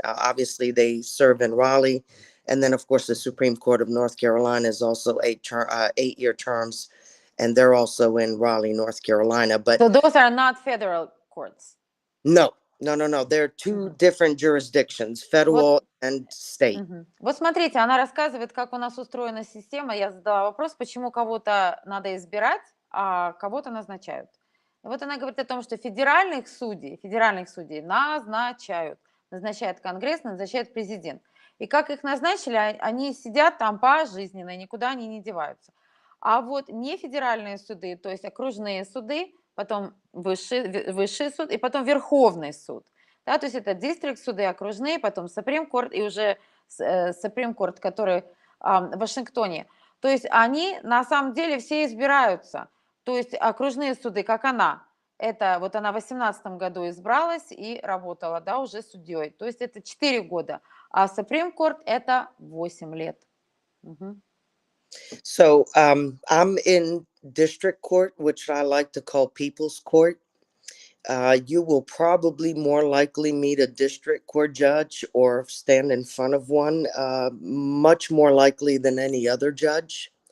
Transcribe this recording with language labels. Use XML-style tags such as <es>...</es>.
<en>Obviously, they serve in Raleigh. And then, of course, the Supreme Court of North Carolina is also 8-year terms. And they're also in Raleigh, North Carolina. But So those are not federal courts. no. They're two different jurisdictions, federal and state.</en> <ru>Вот смотрите, она рассказывает, как у нас устроена система. Я задала вопрос, почему кого-то надо избирать, а кого-то назначают. И вот она говорит о том, что федеральных судей назначает Конгресс, назначает президент. И как их назначили, они сидят там пожизненно, никуда они не деваются. А вот не федеральные суды, то есть окружные суды, потом высший суд и потом Верховный суд. Да, то есть это дистрикт суды окружные, потом Supreme Court и уже Supreme Court, который в Вашингтоне. То есть они на самом деле все избираются. То есть окружные суды, как она. Это вот она в 2018 году избралась и работала, да, уже судьей. То есть это 4 года. А Supreme Court это 8 лет.</ru> <en>So I'm in district court, which I like to call people's court. You will probably more likely meet a district court judge or stand in front of one, much more likely than any other judge.</en>